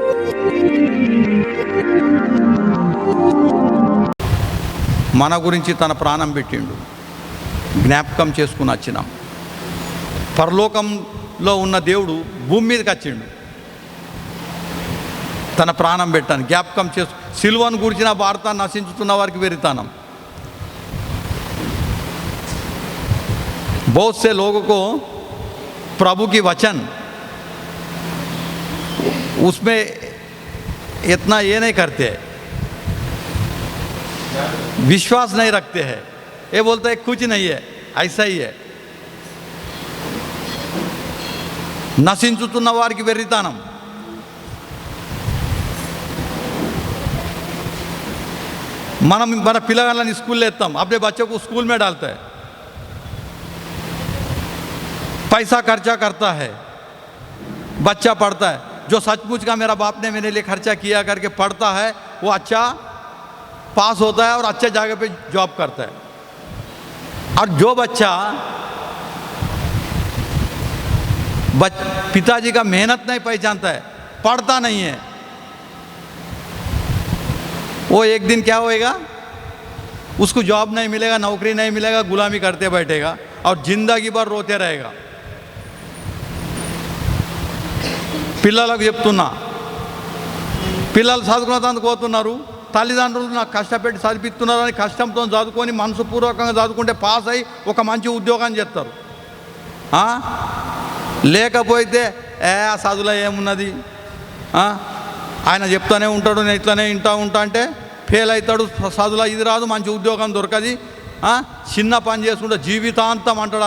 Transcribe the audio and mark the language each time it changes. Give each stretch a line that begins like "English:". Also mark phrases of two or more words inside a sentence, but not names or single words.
Telugu: మన గురించి తన ప్రాణం పెట్టిండు, జ్ఞాపకం చేసుకుని వచ్చినాం. పరలోకంలో ఉన్న దేవుడు భూమి మీదకి వచ్చిండు తన ప్రాణం పెట్టాను, జ్ఞాపకం చేసు. సిలువను గురించిన వార్త నశించుతున్న వారికి వెరితానం.
Hindi: बहुत से लोगों को प्रभु की वचन उसमें इतना ये नहीं करते, विश्वास नहीं रखते हैं. ये बोलते हैं कुछ नहीं है, ऐसा ही है.
Telugu: నశించుతున్న వారికి వెర్రితనం. మనం మన పిల్లగాళ్ళని స్కూల్లో వేస్తాం,
Hindi: अपने बच्चों को स्कूल में डालते हैं, पैसा खर्चा करता है, बच्चा पढ़ता है. जो सचमुच का मेरा बाप ने मेरे लिए खर्चा किया करके पढ़ता है वो अच्छा पास होता है और अच्छे जगह पे जॉब करता है. और जो बच्चा पिताजी का मेहनत नहीं पहचानता है, पढ़ता नहीं है, वो एक दिन क्या होएगा, उसको जॉब नहीं मिलेगा, नौकरी नहीं मिलेगा, गुलामी करते बैठेगा और ज़िंदगी भर रोते रहेगा.
Telugu: పిల్లలకు చెప్తున్నా, పిల్లలు చదువుకున్నందుకు పోతున్నారు, తల్లిదండ్రులు నాకు కష్టపెట్టి చదివిస్తున్నారని కష్టంతో చదువుకొని మనసుపూర్వకంగా చదువుకుంటే పాస్ అయ్యి ఒక మంచి ఉద్యోగం చేస్తారు. లేకపోతే ఆ చదువులో ఏమున్నది, ఆయన చెప్తానే ఉంటాడు, నేను ఇట్లానే ఉంటా అంటే ఫెయిల్ అవుతాడు, చదువులో ఇది రాదు, మంచి ఉద్యోగం దొరకది, చిన్న పని చేసుకుంటే జీవితాంతం అంటాడు.